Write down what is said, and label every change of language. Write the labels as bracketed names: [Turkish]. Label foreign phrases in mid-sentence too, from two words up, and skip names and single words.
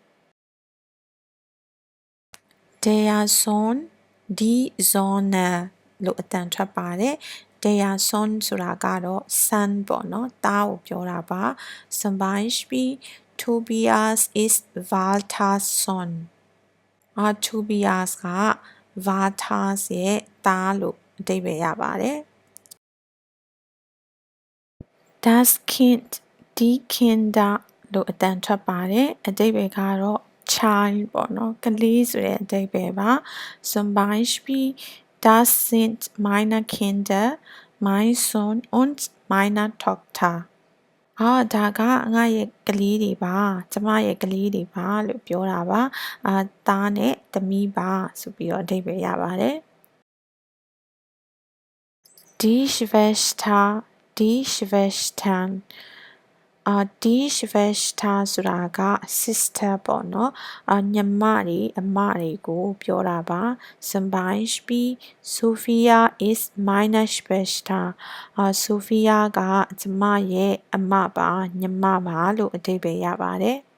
[German] der Sohn die Sonne [Burmese] လို့အတန်ထွက်ပါတယ် [German] der Sohn [Burmese] ဆိုတာကတော့ son ပေါ့နော်သားကိုပြောတာပါ [German] zum Beispiel Tobias is Walters Sohn [Burmese] Tobias က Walters ရဲ့သားလို့အဓိပ္ပာယ်ရပါတယ် [German] das Kind die Kinder [Burmese] လို့အတန်ထွက်ပါတယ်အဓိပ္ပာယ်ကတော့ child ပေါ့နော်ကလေးဆိုတဲ့အဓိပ္ပာယ်ပါ [German] zum Beispiel das sind meine Kinder mein Sohn und meine Tochter [Burmese] ဒါကငါရဲ့ကလေးတွေပါကျမရဲ့ကလေးတွေပါလို့ပြောတာပါသားနဲ့သမီးပါဆိုပြီးတော့အဓိပ္ပာယ်ရပါတယ် [German] die Schwester die Schwestern die Schwester [Burmese] ဆိုတာက sister ပေါ့နော်ညီမတွေအမတွေကိုပြောတာပါ [German] zum Beispiel Sophia is meine Schwester [Burmese] Sophia ကကျမရဲ့အမပါညီမပါလို့အဓိပ္ပာယ်ရပါတယ်